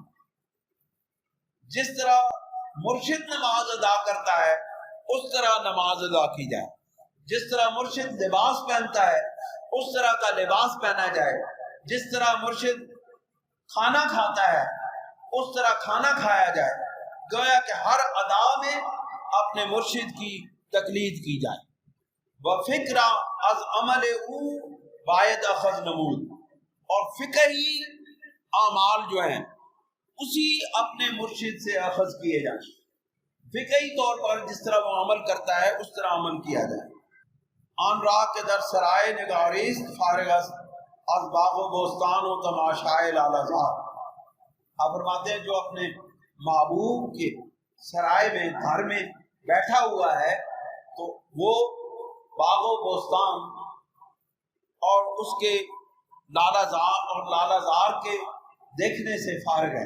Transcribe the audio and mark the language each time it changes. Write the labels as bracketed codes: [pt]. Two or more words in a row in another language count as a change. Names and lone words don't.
[ur] جس طرح مرشد نماز ادا کرتا ہے اس طرح نماز ادا کی جائے، جس طرح مرشد لباس پہنتا ہے اس طرح کا لباس پہنا جائے، جس طرح مرشد کھانا کھاتا ہے اس طرح کھانا کھایا جائے، گویا کہ ہر ادا میں اپنے مرشد کی تقلید کی جائے۔ [fa] وفکرہ از عمل او باید اخذ نمود، [ur] اور فقہی اعمال جو ہیں اسی اپنے مرشد سے اخذ کیے جائیں۔ فقہی طور پر جس طرح وہ عمل کرتا ہے اس طرح عمل کیا جائے۔ [fa] آن راہ کے در سرائے نگاریست فارغ است، از باغ و بوستان و تماشائے لالہزار۔ [ur] آپ فرماتے ہیں جو اپنے محبوب کے سرائے میں، گھر میں بیٹھا ہوا ہے تو وہ باغ و بوستان اور اس کے لالہ زار کے دیکھنے سے فارغ ہے۔